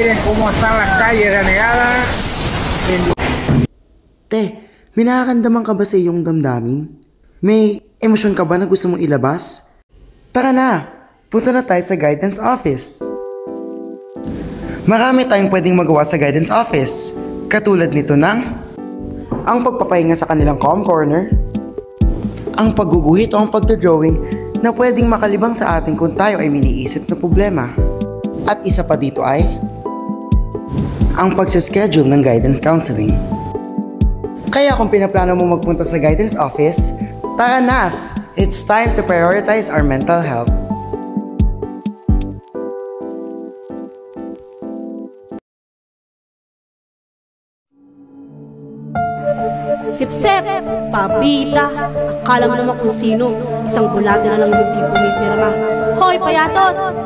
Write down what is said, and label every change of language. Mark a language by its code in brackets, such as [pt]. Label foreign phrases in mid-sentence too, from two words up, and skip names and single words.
[es] cómo están las calles renegadas. [tl] Te, may nakakamdaman ka ba sa iyong damdamin? May emosyon ka ba na gusto mong ilabas? Tara na! Punta na tayo sa [en] guidance office. [tl] Marami tayong pwedeng magawa sa [en] guidance office. [tl] Katulad nito ng ang pagpapahinga sa kanilang [en] calm corner, [tl] ang pagguguhit o ang pagdodrawing na pwedeng makalibang sa atin kung tayo ay miniisip na problema. At isa pa dito ay ang pagsischedule ng [en] guidance counseling. [tl] Kaya kung pinaplano mo magpunta sa [en] guidance office, [tl] tara nas! [en] It's time to prioritize our mental health. [tl] Sip-sip, pabida, akala mo naman kung sino, isang bulado na lang hindi pumipirma. Hoy, payatot!